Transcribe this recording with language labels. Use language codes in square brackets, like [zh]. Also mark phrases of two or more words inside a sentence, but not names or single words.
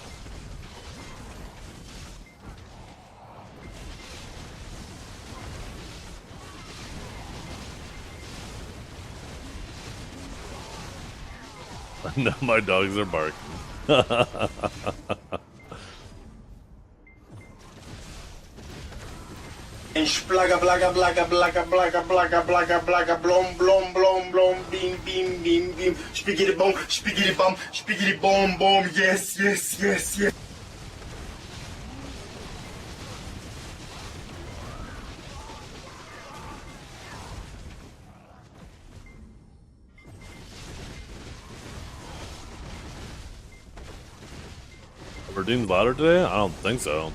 [en] No, my dogs are barking. And splaga blaga blaga blaga blaga blaga blaga blaga blom blom blom blom beam beam beam beam spiggity bom yes yes yes yes. Redeemed louder today? I don't think so.